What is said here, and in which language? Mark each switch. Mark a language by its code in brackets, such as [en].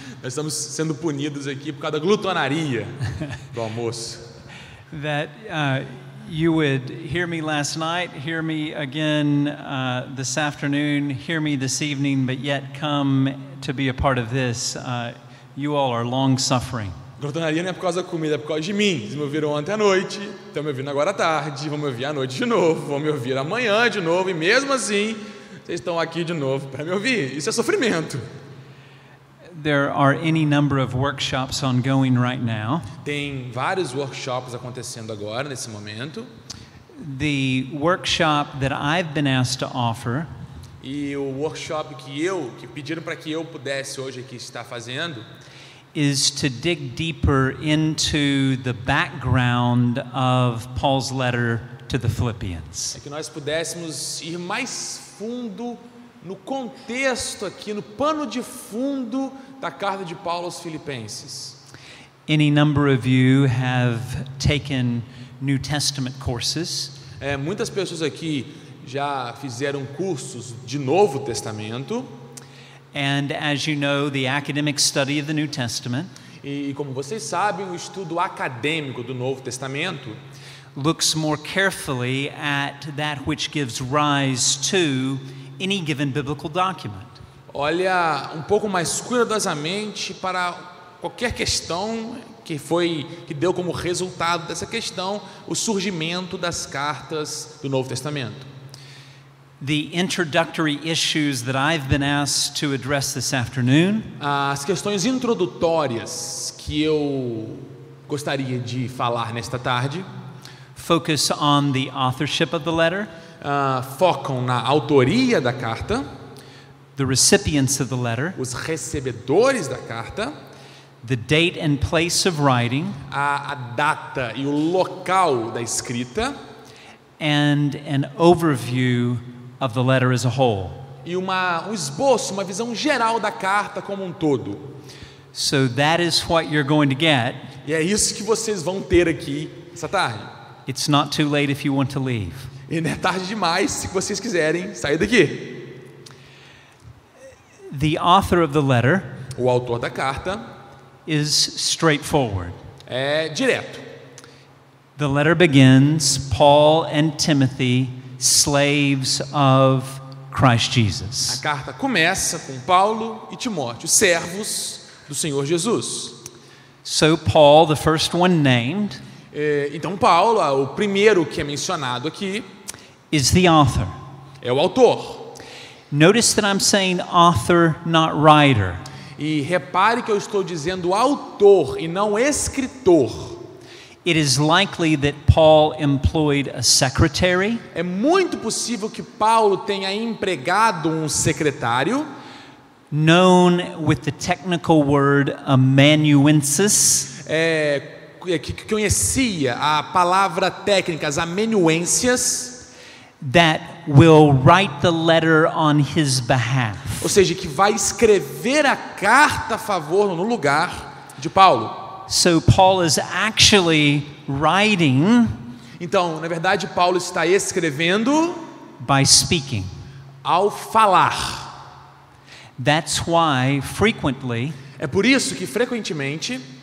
[pt] Nós estamos sendo punidos aqui por causa da glutonaria do almoço. [en] That you would hear me last night, hear me again this afternoon, hear me this evening, but yet come to be a part of this. You all are long-suffering. [pt] Glutonaria não é por causa da comida, é por causa de mim. Vocês me ouviram ontem à noite, estão me ouvindo agora à tarde, vão me ouvir à noite de novo, vão me ouvir amanhã de novo, e mesmo assim, vocês estão aqui de novo para me ouvir. Isso é sofrimento. [en] There are any number of workshops ongoing right now. [pt] Tem vários workshops acontecendo agora, nesse momento. [en] The workshop that I've been asked to offer [pt] E o workshop que pediram para que eu pudesse hoje aqui estar fazendo [en] is to dig deeper into the background of Paul's letter to the Philippians. [pt] é que nós pudéssemos ir mais fundo no contexto aqui, no pano de fundo da carta de Paulo aos Filipenses. [en] Any number of you have taken New Testament courses. [pt] Muitas pessoas aqui já fizeram cursos de Novo Testamento. [en] And as you know, the academic study of the New Testament [pt] E como vocês sabem, o estudo acadêmico do Novo Testamento [en] looks more carefully at that which gives rise to any given biblical document. [pt] olha um pouco mais cuidadosamente para qualquer questão que deu como resultado dessa questão o surgimento das cartas do Novo Testamento. [en] The introductory issues that I've been asked to address this afternoon [pt] As questões introdutórias que eu gostaria de falar nesta tarde [en] focus on the authorship of the letter, [pt] focam na autoria da carta, [en] the recipients of the letter, [pt] os recebedores da carta, [en] the date and place of writing, [pt] a data e o local da escrita [en] and an overview of the letter as a whole. [pt] e um esboço, uma visão geral da carta como um todo. [en] So that is what you're going to get. [pt] E é isso que vocês vão ter aqui essa tarde. [en] It's not too late if you want to leave. [pt] E não é tarde demais se vocês quiserem sair daqui. [en] The author of the letter [pt] O autor da carta [en] is straightforward. [pt] é direto. [en] The letter begins, Paul and Timothy, slaves of Christ [pt] A [en] Jesus. [pt] carta começa com Paulo e Timóteo, servos do Senhor Jesus. [en] So Paul, the first one named, [pt] Então Paulo, o primeiro que é mencionado aqui, [en] is the author. [pt] é o autor. [en] Notice that I'm saying author, not writer. [pt] E repare que eu estou dizendo autor e não escritor. [en] It is likely that Paul employed a secretary, [pt] É muito possível que Paulo tenha empregado um secretário, [en] known with the technical word amanuensis, [pt] que conhecia a palavra técnica, as amanuências, [en] that will write the letter on his behalf. [pt] ou seja, que vai escrever a carta a favor no lugar de Paulo. [en] So Paul is actually writing [pt] Então, na verdade, Paulo está escrevendo [en] by speaking. [pt] ao falar. [en] That's why frequently [pt] É por isso que frequentemente